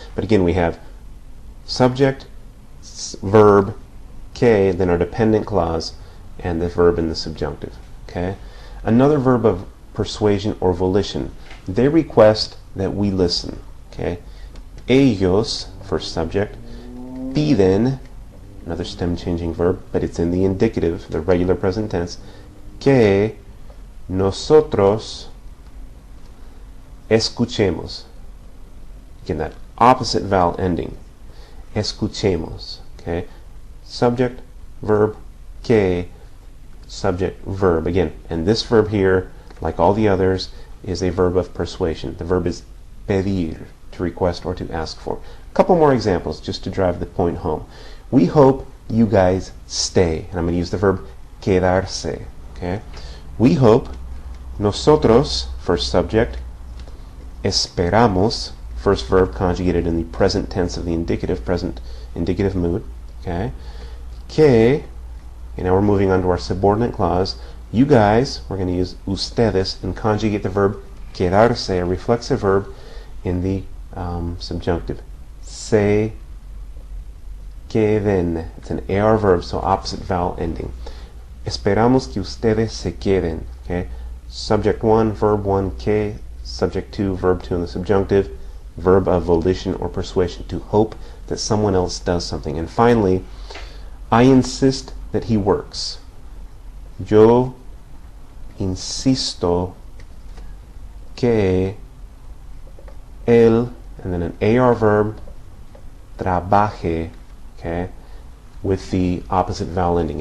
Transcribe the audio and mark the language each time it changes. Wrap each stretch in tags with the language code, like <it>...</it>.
<en>But again, we have subject, verb, que, then our dependent clause, and the verb in the subjunctive. Okay? Another verb of persuasion or volition. They request that we listen. Okay? Ellos, first subject, piden another stem changing verb, but it's in the indicative, the regular present tense.</en> <es>Que nosotros escuchemos.</es> <en>Again, that opposite vowel ending. Escuchemos. Okay? Subject, verb, que, subject, verb. Again, and this verb here, like all the others, is a verb of persuasion. The verb is pedir, to request or to ask for. A couple more examples just to drive the point home. We hope you guys stay. And I'm going to use the verb quedarse. Okay? We hope, nosotros, first subject, esperamos, first verb conjugated in the present tense of the indicative, present indicative mood. Okay? Que, and now we're moving on to our subordinate clause. You guys, we're going to use ustedes and conjugate the verb quedarse, a reflexive verb, in the subjunctive.</en> <es>Se queden.</es> <en>It's an AR verb, so opposite vowel ending.</en> <es>Esperamos que ustedes se queden.</es> <en>Okay? Subject 1, verb 1, que. Subject 2, verb 2 in the subjunctive. Verb of volition or persuasion, to hope that someone else does something. And finally, I insist that he works. Yo insisto que él, and then an AR verb, trabaje, okay, with the opposite vowel ending.</en>